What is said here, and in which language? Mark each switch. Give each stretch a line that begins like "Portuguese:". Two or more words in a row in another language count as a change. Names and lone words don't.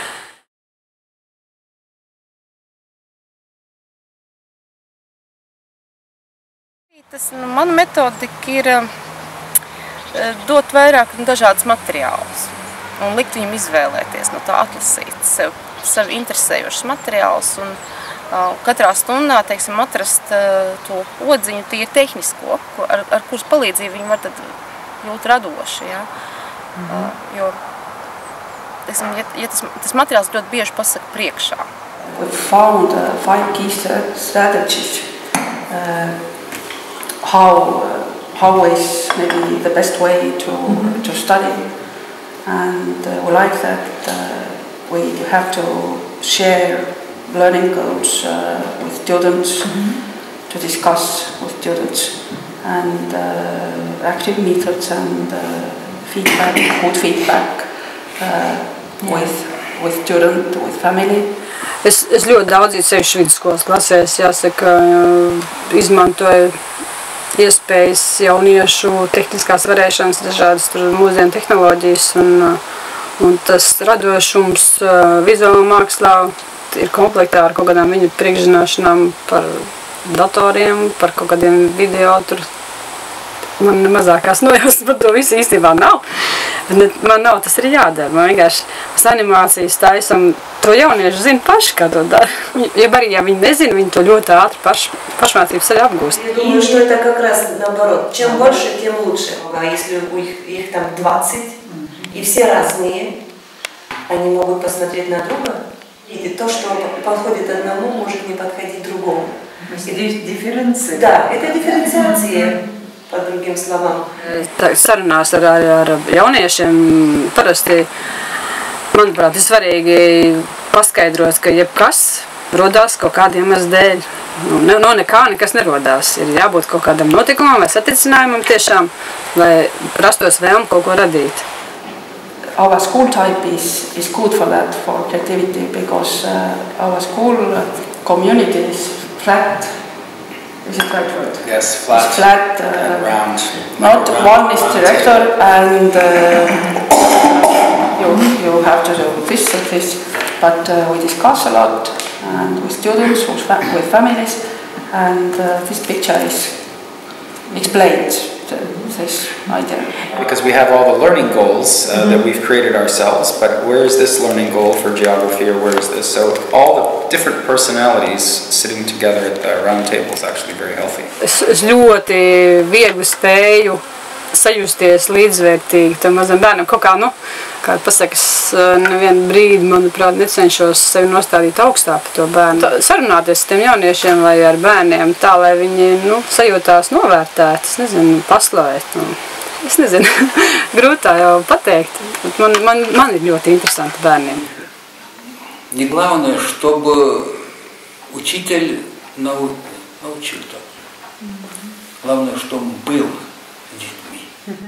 Latvian: Mana metodika ir dot vairāk dažādas materiālus un likt viņam izvēlēties, no tā atlasīt sev interesējošus materiālus un katrā stundā, teiksim, atrast to odziņu tīri tehnisko, ar kuras palīdzību viņi var tad būt radoši, ja? Jo, teiksim, ja tas materiāls ļoti bieži pasaka priekšā.
English: We found 5 key strategies. How is maybe the best way to study, and we like that we have to share learning goals with students, to discuss with students, and active methods and feedback, good feedback with student, with family.
Latvian: Es ļoti daudz sevišķi vidusskolas klasēs, jāsaka, izmantoju iespējas jauniešu tehniskās varēšanas, dažādas mūsdienu tehnoloģijas, un tas radošums vizuālā mākslā ir komplektā ar kaut kādām viņu priekšzināšanām par datoriem, par kaut kādiem video. Tur man mazākās nojausmas par to visu īstenībā nav. Man nav, tas ir jādara. Man vienkārši mēs animācijas taisam, to jaunieši zina paši, kā to dara. Ja viņi nezina, viņi to ļoti ātri pašmācības ceļā apgūst.
Russian: Я думаю, что это как раз наоборот. Чем больше, тем лучше. А если их там 20, и все разные, они могут посмотреть на друга, и то, что подходит одному, может не подходить другому. Дифференция. Да, это дифференциация.
Latvian: Par
Russian: другими словами.
Latvian: Sarunās ar jauniešiem parasti, manuprāt, ir svarīgi paskaidrot, ka jebkas, rodās kaut kādiem iemeslu dēļ. No nekā nekas nerodās. Ir jābūt kaut kādam notikumam vai satricinājumam tiešām, lai rastos vēlme kaut ko radīt.
English: Our school type is good for that, for creativity, because our school community is flat. Is it right word? Yes, flat. It's flat and round. Not one is director, and you have to do this and this. But we discuss a lot, and with students, with families, and this picture is explained. This idea. Because we have all the learning goals that we've created ourselves, but where is this learning goal for geography, or where is this? So all the different personalities sitting together at the round table is actually very healthy.
Latvian: Es ļoti viegli spēju sajusties līdzvērtīgi tam mazam bērnam. Kaut kā, kā pasakas, nevienu brīdi, manuprāt, necenšos sevi nostādīt augstāk par to bērnu. Sarunāties ar tiem jauniešiem vai ar bērniem tā, lai viņi, sajūtās novērtēti, es nezinu, paslavēt. Es nezinu, grūtā jau pateikt. Man ir ļoti interesanti bērniem.
Russian: Не главное, чтобы учитель научил так. Главное, чтобы он был.